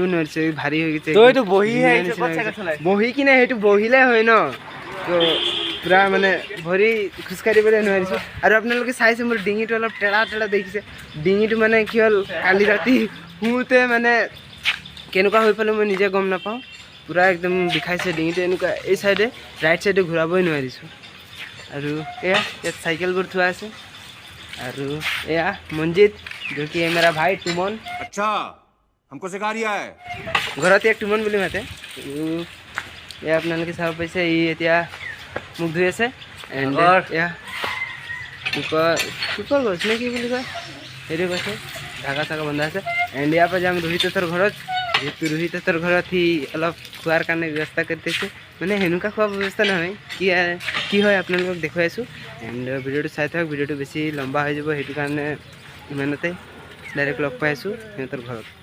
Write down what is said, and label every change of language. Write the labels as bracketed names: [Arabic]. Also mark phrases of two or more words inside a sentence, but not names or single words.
[Assamese] নোৱাৰিছে ভাৰী হৈ গৈছে তইতো বহি কিনে সেইটো বহিলে হয় ন তো পুৰা মানে ভৰি খোজকাঢ়িবলৈ নোৱাৰিছোঁ আৰু আপোনালোকে চাইছে মোৰ ডিঙিটো অলপ টেৰা টেৰা দেখিছে ডিঙিটো মানে কি হ'ল কালি ৰাতি শুওঁতে মানে কেনেকুৱা হৈ পালে মই নিজে গম নাপাওঁ পুৰা একদম বিষাইছে ডিঙিটো এনেকুৱা এই চাইডে ৰাইট চাইডে ঘূৰাবই নোৱাৰিছোঁ আৰু এয়া ইয়াত চাইকেলবোৰ থোৱা আছে আৰু এয়া মঞ্জিত [Hindi] जो कि है मेरा भाई तुमन अच्छा हमको सिखा रिया है [Assamese] ঘৰত এক তুমন বুলি মাতে এয়া আপোনালোকে চাব পাইছে ই এতিয়া মুখ ধুই আছে এণ্ড এয়া কুকুৰ গছ নে কি বুলি কয় সেইটো কৈছে ধাগা চাগা বন্ধা আছে এণ্ড ইয়াৰ পৰা যাম ৰোহিতৰ ঘৰত যিহেতু ৰোহিতৰ ঘৰত সি অলপ খোৱাৰ কাৰণে ব্যৱস্থা কৰি দিছে মানে সেনেকুৱা খোৱা ব্যৱস্থা নহয় কি হয় আপোনালোকক দেখুৱাইছোঁ এণ্ড ভিডিঅ'টো চাই থাকক ভিডিঅ'টো বেছি লম্বা হৈ যাব সেইটো কাৰণে ইমানতে ডাইৰেক্ট লগ পাই আছোঁ সিহঁতৰ ঘৰত